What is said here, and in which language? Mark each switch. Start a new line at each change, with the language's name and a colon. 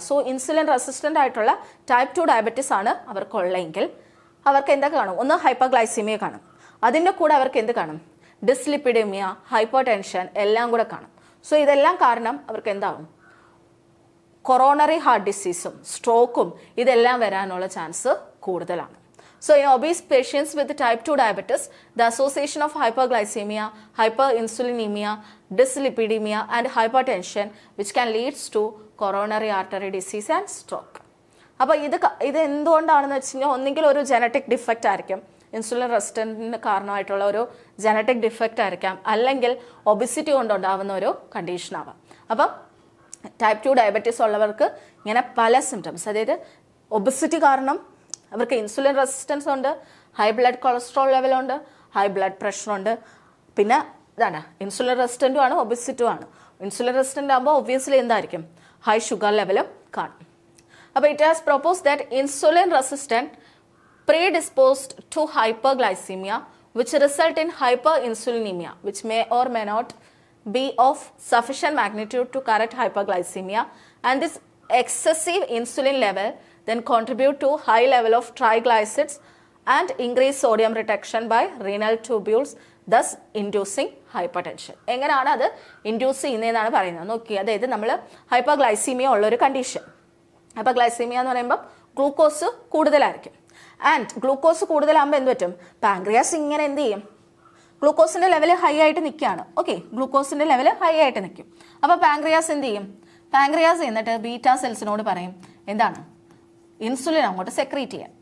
Malayalam: So insulin resistant ആയിട്ടുള്ള type 2 diabetes ആണ് അവർക്കുള്ളതെങ്കിൽ അവർക്ക് എന്താ കാണും, ഒന്ന് ഹൈപ്പർഗ്ലൈസീമിയ കാണും, അതിൻ്റെ കൂടെ അവർക്ക് എന്ത് കാണും, ഡിസ്ലിപ്പിഡീമിയ, ഹൈപ്പർ ടെൻഷൻ എല്ലാം കൂടെ കാണും. സോ ഇതെല്ലാം കാരണം അവർക്ക് എന്താവും, കൊറോണറി ഹാർട്ട് ഡിസീസും സ്ട്രോക്കും ഇതെല്ലാം വരാനുള്ള ചാൻസ് കൂടുതലാണ്.
English: So in obese patients with type 2 diabetes, the association of hyperglycemia, hyperinsulinemia, dyslipidemia and hypertension which can lead to coronary artery disease and stroke.
Malayalam: അപ്പോൾ ഇത് എന്തുകൊണ്ടാണെന്ന് വെച്ച് കഴിഞ്ഞാൽ ഒന്നുകിൽ ഒരു ജനറ്റിക് ഡിഫക്റ്റ് ആയിരിക്കും, ഇൻസുലിൻ റെസിസ്റ്റൻറ്റിന് കാരണമായിട്ടുള്ള ഒരു ജനറ്റിക് ഡിഫക്റ്റ് ആയിരിക്കാം, അല്ലെങ്കിൽ ഒബിസിറ്റി കൊണ്ടുണ്ടാകുന്ന ഒരു കണ്ടീഷനാവാം. അപ്പം ടൈപ്പ് 2 ഡയബറ്റീസ് ഉള്ളവർക്ക് ഇങ്ങനെ പല സിംറ്റംസ്, അതായത് ഒബിസിറ്റി കാരണം അവർക്ക് ഇൻസുലിൻ റെസിസ്റ്റൻസ് ഉണ്ട്, high blood cholesterol ലെവലുണ്ട്, high blood പ്രഷറുണ്ട്, പിന്നെ ഇതാണ് ഇൻസുലിൻ റെസിസ്റ്റൻറ്റും ആണ് ഒബിസിറ്റും ആണ്. ഇൻസുലിൻ റെസിസ്റ്റൻ്റ് ആകുമ്പോൾ ഒബ്വിയസ്ലി എന്തായിരിക്കും, ഹൈ ഷുഗർ ലെവലും കാണും. അപ്പോൾ
English: It has propose that insulin resistant predisposed to hyperglycemia which result in hyperinsulinemia which may or may not be of sufficient magnitude to correct hyperglycemia, and this excessive insulin level then contribute to high level of triglycerides and increased sodium retention by renal tubules, thus inducing hypertension.
Malayalam: എങ്ങനെയാണ് അത് induce ചെയ്യുന്നതെന്നാണ് പറയുന്നത്. നോക്കി, അതായത് നമ്മൾ ഹൈപ്പർഗ്ലൈസീമിയ ഉള്ളൊരു condition. ഹൈപ്പർഗ്ലൈസീമിയ എന്ന് പറയുമ്പോൾ glucose കൂടുതലായിരിക്കും. ആൻഡ് ഗ്ലൂക്കോസ് കൂടുതലാകുമ്പോൾ എന്ത് പറ്റും, പാങ്ക്രിയാസ് ഇങ്ങനെ എന്ത് ചെയ്യും, ഗ്ലൂക്കോസിൻ്റെ ലെവൽ ഹൈ ആയിട്ട് നിൽക്കുകയാണ്. ഓക്കെ, ഗ്ലൂക്കോസിൻ്റെ ലെവൽ ഹൈ ആയിട്ട് നിൽക്കും. അപ്പോൾ പാങ്ക്രിയാസ് എന്ത് ചെയ്യും, പാങ്ക്രിയാസ് എന്നിട്ട് ബീറ്റാ സെൽസിനോട് പറയും എന്താണ്, ഇൻസുലിൻ അങ്ങോട്ട് സെക്രീറ്റ് ചെയ്യാൻ.